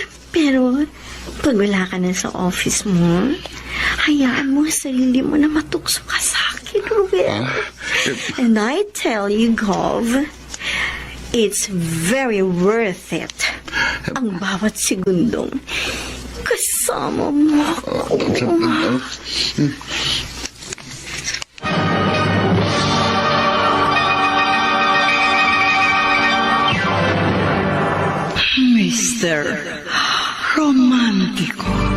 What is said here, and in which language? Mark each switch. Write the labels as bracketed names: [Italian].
[Filipino] Pero, pag wala ka na sa office mo, hayaan mo ang sarili mo na matukso ka sa akin, Ruel. [English] And I tell you, Gov, it's very worth it. [Filipino] Ang bawat segundong kasama mo ako. Mr. Romantico.